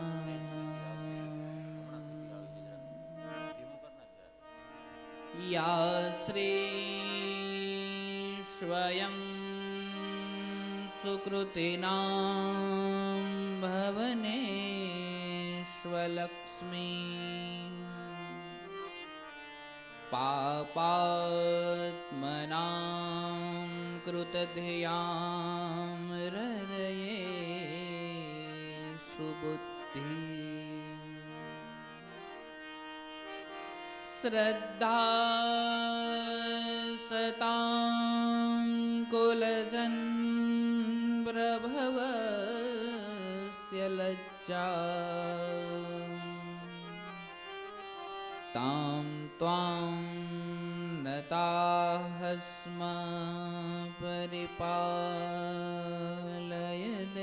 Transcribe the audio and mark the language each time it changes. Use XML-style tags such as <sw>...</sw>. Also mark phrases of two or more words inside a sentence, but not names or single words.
<sa>યા શ્રી સ્વયં સુકૃતિનાં ભવનેશ્વલક્ષ્મી પાપાત્મનાં કૃતધિયાં હૃદયે સુબુદ્ધિ श्रद्धा सतां कुलजन प्रभवस्य लज्जा तां त्वां नताः स्म परिपालय</sa>